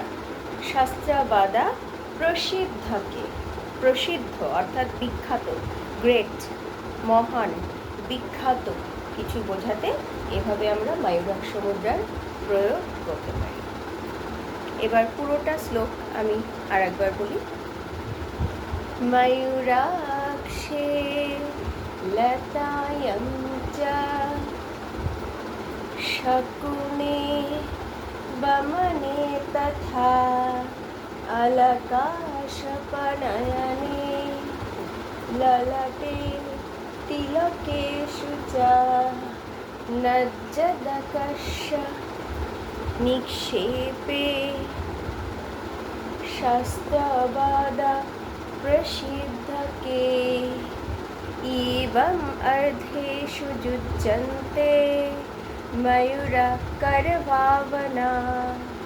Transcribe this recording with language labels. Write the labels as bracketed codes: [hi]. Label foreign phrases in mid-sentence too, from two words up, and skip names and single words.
[sa] শাস্ত্রাবাদা প্রসিদ্ধকে, [bn] প্রসিদ্ধ অর্থাৎ বিখ্যাত, গ্রেট, মহান, বিখ্যাত কিছু বোঝাতে এভাবে আমরা ময়ূরাক্ষ মুদ্রার প্রয়োগ করতে পারি। এবার পুরোটা শ্লোক আমি আর একবার বলি। [sa] ময়ূরাক্ষে লতায়ং চ শকুনে বমনে তথা অলকাশপনয়নে ললাটে তিলকেষু চ লজ্জদকশ নিক্ষেপে শাস্ত্রবাদ প্রসিদ্ধকে। एवं अर्धेषु युज्यन्ते मयूरा करभावना।